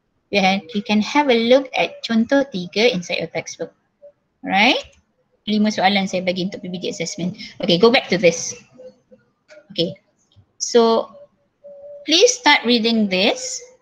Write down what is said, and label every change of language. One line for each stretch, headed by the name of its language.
English: You can have a look at contoh 3 inside your textbook. Alright?
Malay: 5 soalan saya bagi untuk PBD assessment.
English: Okay, go back to this. Okay. So please start reading this.